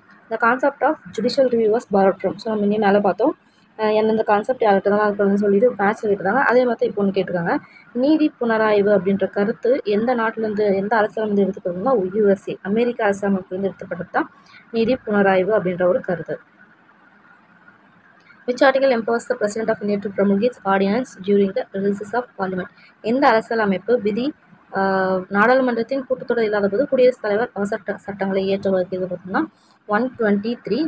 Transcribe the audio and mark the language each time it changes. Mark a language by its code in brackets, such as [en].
[en] The concept of judicial review was borrowed from. [ta] So நம்ம இங்கே மேலே பார்த்தோம் எந்தெந்த கான்செப்ட் யார்கிட்ட தான் இருக்குன்னு சொல்லிட்டு மேட்ச்சில் கேட்டுருக்காங்க. அதே மாதிரி இப்போ ஒன்று கேட்டிருக்காங்க, நீதி புனராய்வு அப்படின்ற கருத்து எந்த நாட்டிலேருந்து எந்த அரசியலேருந்து எடுத்துக்கிறதுனா USA அமெரிக்க அரசியலமைப்புலேருந்து எடுத்துப்பட்டது தான் நீதி புனராய்வு அப்படின்ற ஒரு கருத்து. [en] Which article empowers the President of India to promulgate ordinance during the recess of Parliament? [ta] எந்த அரசியலமைப்பு விதி நாடாளுமன்றத்தின் கூட்டத்தொடர் இல்லாத போது குடியரசுத் தலைவர் அவசர சட்டங்களை இயற்ற வகையில் பார்த்தோம்னா 123.